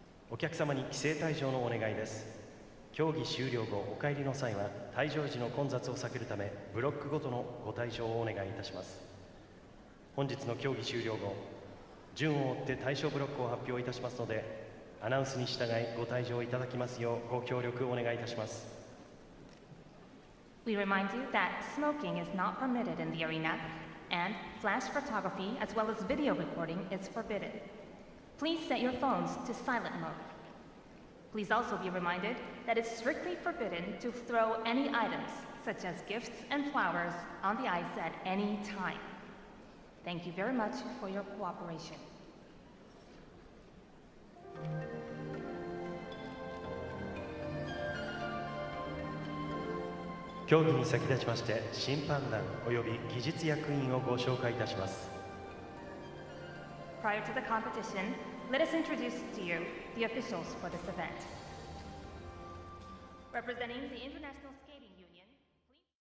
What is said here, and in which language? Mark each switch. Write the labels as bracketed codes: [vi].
[ja] お客様に規制退場のお願いです。競技終了後お帰りの際は退場時の混雑を避けるためブロックごとのご退場をお願いいたします。本日の競技終了後順を追って対象ブロックを発表いたしますのでアナウンスに従いご退場いただきますようご協力お願いいたします。 [en] We remind you that smoking is not permitted in the arena, and flash photography as well as video recording is forbidden. Please set your phones to silent mode. Please also be reminded that it's strictly forbidden to throw any items, such as gifts and flowers, on the ice at any time. Thank you very much for your cooperation. [ja] 競技に先立ちまして審判団および技術役員をご紹介いたします。 [en] Prior to the competition, let us introduce to you the officials for this event. Representing the International Skating Union, please.